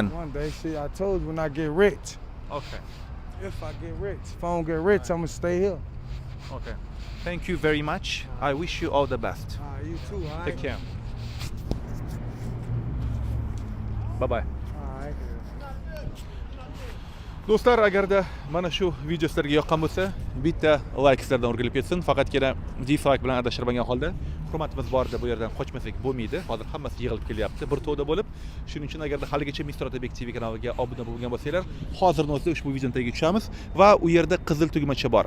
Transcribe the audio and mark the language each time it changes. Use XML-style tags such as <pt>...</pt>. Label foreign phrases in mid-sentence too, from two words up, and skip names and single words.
<en>One day, see, I told you when I get rich. Okay. If I get rich. If I don't get rich, I'm gonna stay here. Okay. Thank you very much. I wish you all the best. You too, all right? Take care. Bye bye. All right.</en> <uz>Do'stlar, agarda mana shu video sizlarga yoqqan bo'lsa, bitta like sizlardan o'rgilib ketsin. Faqatgina dislike bilan adashtirmagan holda hurmatimiz borida bu yerdan qochmasak bo'lmaydi. Hozir hammasi yig'ilib kelyapti bir to'da bo'lib. Shuning uchun agarda haligacha MrOtabekTv kanaliga obuna bo'lgan bo'lsanglar, hozirning o'zida ushbu videoni tagiga tushamiz va u yerda qizil tugmacha bor.</uz>